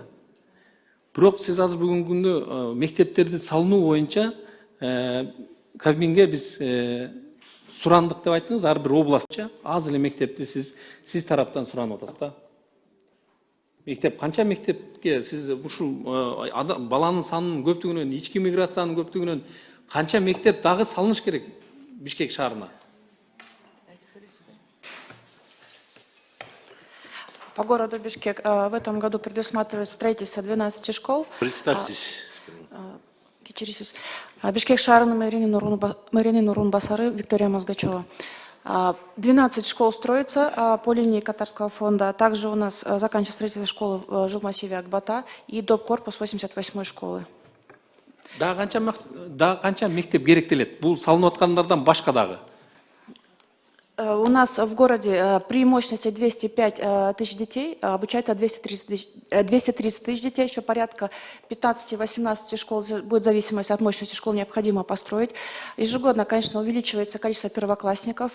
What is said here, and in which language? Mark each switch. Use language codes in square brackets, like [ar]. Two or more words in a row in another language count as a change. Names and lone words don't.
[ky] Бирок сиз азыр бүгүнкү күндө мектептерди салынуу боюнча Кабминге биз сурандык деп айттыңыз, ар бир областча аз эле мектепти сиз тараптан суранып атасыз да. Мектеп канча мектепке сиз ушул баланын санынын көптүгүнөн, ички миграциянын көптүгүнөн канча мектеп дагы салыныш керек Бишкек шаарына? [ru] По городу Бишкек в этом году предусматривается строительство 12 школ. Представьтесь. [ky] Бишкек шаарынын мэрини Нурун Басары Виктория Мозгачева. [ru] 12 школ строится по линии Катарского фонда. Также у нас заканчивается строительство школы в жилмассиве Акбата и доп. Корпус 88 школы. [ky] Да канча мектеп керектелет? Бул салынып аткандардан башка дагы? [ru] У нас в городе при мощности 205 тысяч детей обучается 230 тысяч детей, еще порядка 15-18 школ, будет в зависимости от мощности школ, необходимо построить. Ежегодно, конечно, увеличивается количество первоклассников.